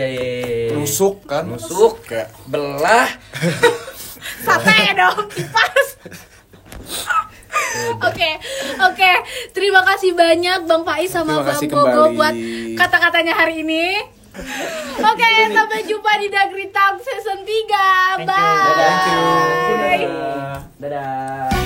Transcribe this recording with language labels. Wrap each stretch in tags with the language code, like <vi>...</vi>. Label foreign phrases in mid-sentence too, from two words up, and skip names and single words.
<id>Nusuk kan? Nusuk. Kayak Belah. Sate dong, kipas. Oke. Terima kasih banyak Bang Faiz sama Terima Bang kasih Bogo kembali. buat kata-katanya hari ini. Oke, sampai jumpa di Dagri Talk season 3.</id> <en>Thank you. Bye. Thank you.</en> <id>Dadah.</id>